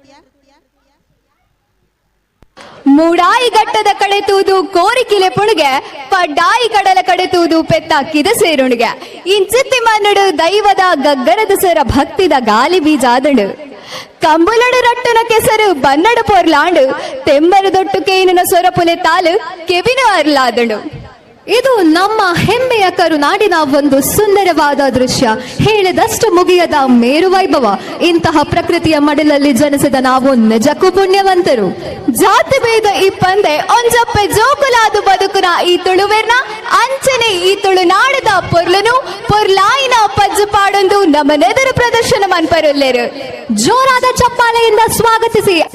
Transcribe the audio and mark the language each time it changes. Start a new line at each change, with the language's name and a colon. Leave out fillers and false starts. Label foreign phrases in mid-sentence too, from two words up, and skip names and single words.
Tulu: ಮೂಡಾಯಿ ಘಟ್ಟದ ಕಡೆ ತೂದು ಕೋರಿಕಿಲೆ ಪುಣಿಗೆ ಪಡ್ಡಾಯಿ ಕಡಲ ಕಡೆ ತೂದು ಪೆತ್ತಾಕಿದ ಸೇರುಣಿಗೆ ಇಂಚಿತ್ತಿ ಮನ್ನಡು ದೈವದ ಗಗ್ಗರದ ಸರ ಭಕ್ತಿದ ಗಾಲಿ ಬೀಜ ಆದಳು ಕಂಬುಲಡು ರಟ್ಟುನ ಕೆಸರು ಬನ್ನಡು ಪೊರ್ಲಾಂಡು ತೆಂಬರು ದೊಟ್ಟು ಕೇನಿನ ಸೊರಪುಲೆ ತಾಲು ಕೆಬಿನ ಅರ್ಲಾದಳು.
Kannada: ಇದು ನಮ್ಮ ಹೆಮ್ಮೆಯ ಕರುನಾಡಿನ ಒಂದು ಸುಂದರವಾದ ದೃಶ್ಯ, ಹೇಳಿದಷ್ಟು ಮುಗಿಯದ ಮೇರು ವೈಭವ. ಇಂತಹ ಪ್ರಕೃತಿಯ ಮಡಿಲಲ್ಲಿ ಜನಿಸಿದ ನಾವು ನಿಜಕ್ಕೂ ಪುಣ್ಯವಂತರು.
Tulu: ಜಾತಿ ಭೇದ ಈ ಪಂದೆ ಒಂಜಪ್ಪೆ ಜೋಕುಲಾದು ಬದುಕುನ ಈ ತುಳುವೆರ್ನ ಅಂಚನೆ ಈ ತುಳುನಾಡದ ಪೊರ್ಲನು ಪೊರ್ಲಾಯಿನ ಪಜ್ಜು ಪಾಡೊಂದು ನಮ್ಮನೆದುರು ಪ್ರದರ್ಶನ ಮನ್ಪರುಲ್ಲೇರು.
Kannada: ಜೋರಾದ ಚಪ್ಪಾಳೆಯಿಂದ ಸ್ವಾಗತಿಸಿ.